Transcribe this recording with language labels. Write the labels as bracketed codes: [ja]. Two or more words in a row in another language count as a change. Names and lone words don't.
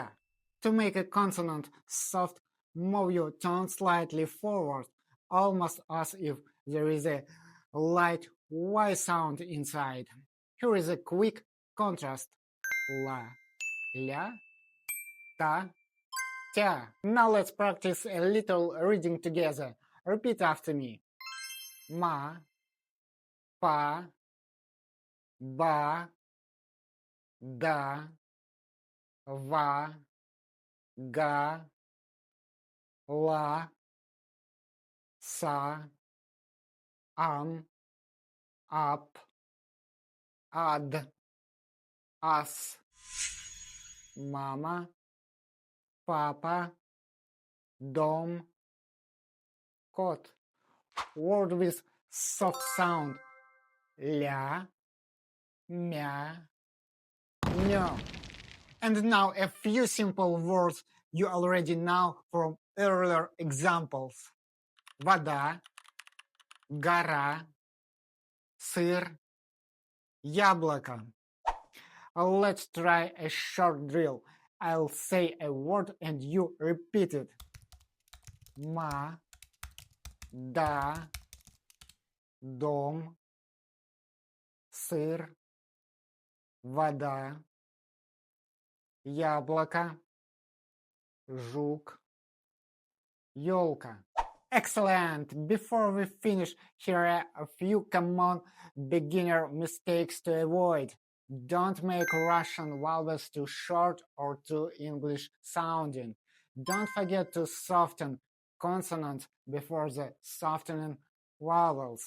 [en] To make a consonant soft, move your tongue slightly forward, almost as if there is a light Y sound inside. Here is a quick contrast. [ru] La, ля, та, тя. [en] Now let's practice a little reading together. Repeat after me. [ru] Ma, па, ба, да, ва, га, ла, са, ап, ад, ас, мама, папа, дом, кот. [en] Word with soft sound. [ru] Ля, мя, нё. [en] And now a few simple words you already know from earlier examples. [ru] Вода, гора, сыр, яблоко. [en] Let's try a short drill. I'll say a word and you repeat it. [ru] Ма, да, дом, сыр, вода, яблоко, жук, ёлка. [en] Excellent! Before we finish, here are a few common beginner mistakes to avoid. Don't make Russian vowels too short or too English sounding. Don't forget to soften consonants before the softening vowels.